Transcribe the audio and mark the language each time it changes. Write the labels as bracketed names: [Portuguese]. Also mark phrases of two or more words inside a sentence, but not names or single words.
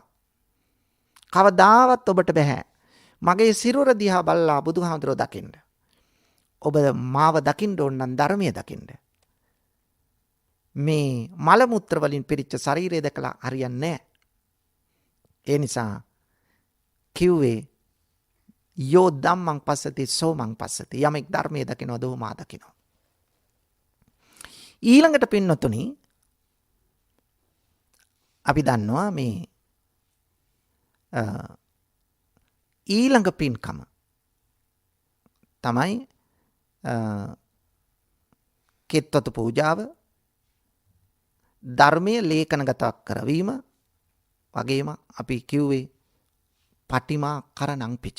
[Sinhala] කවදාවත් ඔබට බෑ මගේ සිරුර දිහා බලලා බුදුහාමුදුරුවෝ දකින්න. ඔබ මාව දකින්න ඕන නම් ධර්මයේ දකින්න. මේ මල මුත්‍ර වලින් පිරිච්ච ශරීරය දැකලා හරියන්නේ නැහැ. ඒ නිසා කිව්වේ [Pali] යෝ ධම්මං පස්සති සෝමං පස්සති. [Sinhala] යමෙක් ධර්මයේ දකිනවද ඔහු මා දකිනවා. ඊළඟට පින්නතුනි අපි දන්නවා මේ ඊළඟ පින්කම තමයි කෙත්වතු පූජාව, ධර්මයේ ලේඛනගත කරවීම, වගේම අපි කිව්වේ [Pali] පටිමා කරණං පිච.